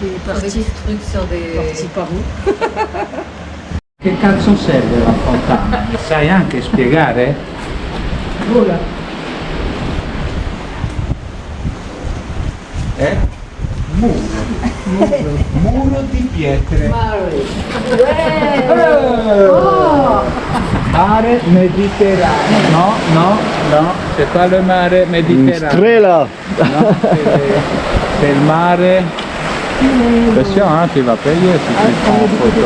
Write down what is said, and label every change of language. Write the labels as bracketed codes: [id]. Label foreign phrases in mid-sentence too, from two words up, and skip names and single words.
[fr] avec des trucs sur des... Parti par où? [it] Che cazzo serve la fontana? Sai anche spiegare? [fr] Voilà. [it] Muro di pietre. [fr] Ouais. Oh. Mare Méditerranée. Non, non, non, c'est pas le mare Méditerranée. Strela. Non, c'est le mare. Attention, hein, tu vas payer si tu prends en photo.